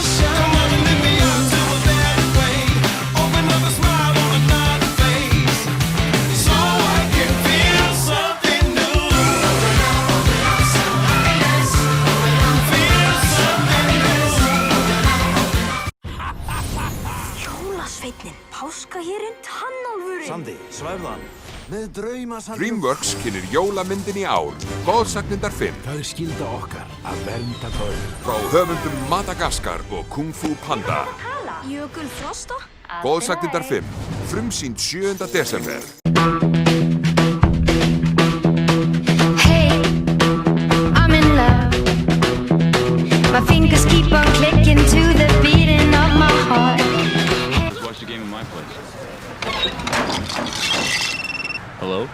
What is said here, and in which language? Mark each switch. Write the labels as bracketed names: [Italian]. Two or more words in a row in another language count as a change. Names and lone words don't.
[English] Come on and lift me up to a better way. Open up a smile on another face. So I can feel something new. Feel something new. [Icelandic] Jólasveinninn, páskahérinn, tannálfurinn. Sandi, svæfðan, með drauma DreamWorks kynir jólamyndin í ár, Góðsagnirnar 5. Það skylda okkar að vernda börn. Frá höfundum Madagaskar og Kung Fu Panda. Jökul Frosta. Góðsagnirnar 5, frumsýnd 7. desember. [English] Hey, I'm in love. My fingers keep on clicking to the beating of my heart. Watch the game in my place. Hello?